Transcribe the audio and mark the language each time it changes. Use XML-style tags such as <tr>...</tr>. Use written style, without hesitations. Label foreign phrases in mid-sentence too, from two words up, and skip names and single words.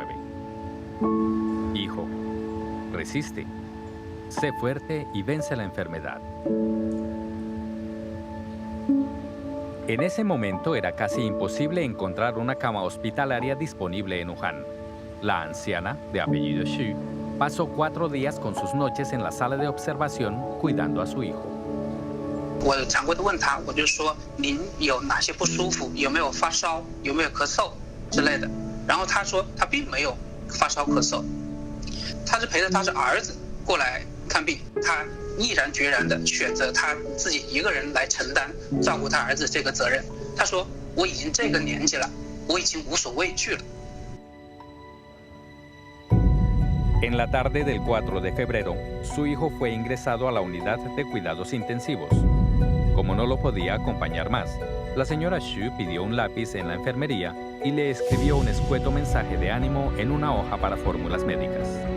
<es>Hijo, resiste, sé fuerte y vence la enfermedad. En ese momento era casi imposible encontrar una cama hospitalaria disponible en Wuhan. La anciana, de apellido Xu, pasó 4 días con sus noches en la sala de observación cuidando a su hijo.</es> <zh>我常规的问他，我就说您有哪些不舒服，有没有发烧，有没有咳嗽之类的。然后他说他并没有发烧咳嗽，他是陪着他是儿子过来看病，他毅然决然的选择他自己一个人来承担照顾他儿子这个责任。他说我已经这个年纪了，我已经无所畏惧了。</zh> <es>En la tarde del 4 de febrero, su hijo fue ingresado a la unidad de cuidados intensivos. Como no lo podía acompañar más, la señora Xu pidió un lápiz en la enfermería y le escribió un escueto mensaje de ánimo en una hoja para fórmulas médicas.</es>